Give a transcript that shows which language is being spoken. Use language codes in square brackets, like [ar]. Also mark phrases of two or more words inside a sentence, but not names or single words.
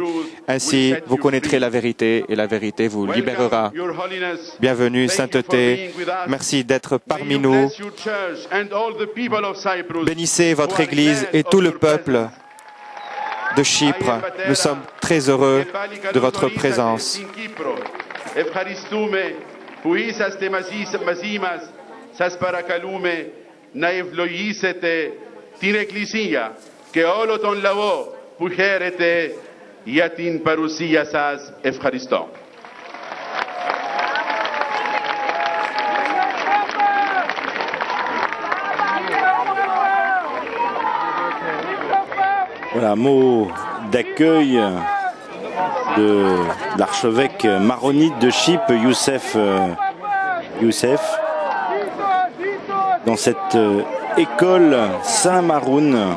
[fr] Ainsi, vous connaîtrez la vérité et la vérité vous libérera. Bienvenue, sainteté. Merci d'être parmi nous. Bénissez votre Église et tout le peuple de Chypre. Nous sommes très heureux de votre présence. [el] Να ευλογήσετε την Εκκλησία και όλο τον λαό που χαίρεται για την παρουσία σας. Ευχαριστώ. [fr] Voilà, mot d'accueil de l'archevêque maronite de Chypre, Youssef, dans cette école Saint-Maroun.